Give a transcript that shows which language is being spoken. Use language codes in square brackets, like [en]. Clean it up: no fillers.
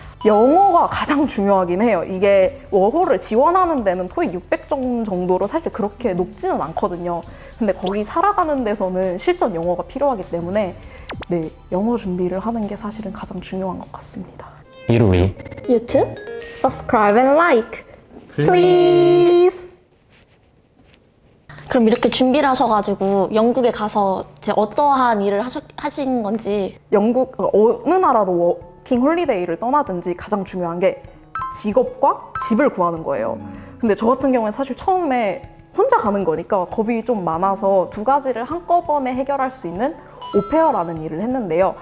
[ko] 영어가 가장 중요하긴 해요. 이게 워홀을 지원하는 데는 토익 600점 정도로 사실 그렇게 높지는 않거든요. 근데 거기 살아가는 데서는 실전 영어가 필요하기 때문에 영어 준비를 하는 게 사실은 가장 중요한 것 같습니다. 이루리 유튜브? [en] Subscribe and like, please. [ko] 그럼 이렇게 준비를 하셔가지고 영국에 가서 이제 어떠한 일을 하신 건지. 영국 어느 나라로 워킹 홀리데이를 떠나든지 가장 중요한 게 직업과 집을 구하는 거예요. 근데 저 같은 경우는 사실 처음에 혼자 가는 거니까 겁이 좀 많아서 두 가지를 한꺼번에 해결할 수 있는 오페어라는 일을 했는데요.